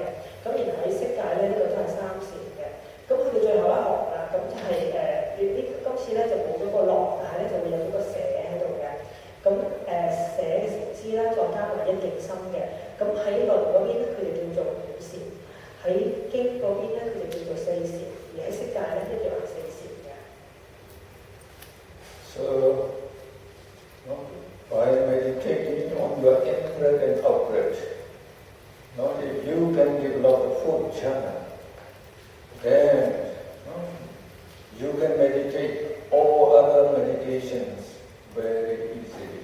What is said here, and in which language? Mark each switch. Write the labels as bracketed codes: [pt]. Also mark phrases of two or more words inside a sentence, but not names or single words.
[yue] 咁然後喺色界咧，呢個都係3禪嘅。咁去到最後一行啦，咁就係今次咧就冇咗個樂，但係咧就會有咗個捨喺度嘅。咁捨嘅禪師啦，再加埋一境心嘅。咁喺論嗰邊咧，佢哋叫做5禪；喺經嗰邊咧，佢哋叫做4禪；而喺色界咧，一樣係4禪嘅。 [en] So, by meditating on your in-breath and out-breath, if you can develop the full jhana, then you can meditate all other meditations very easily.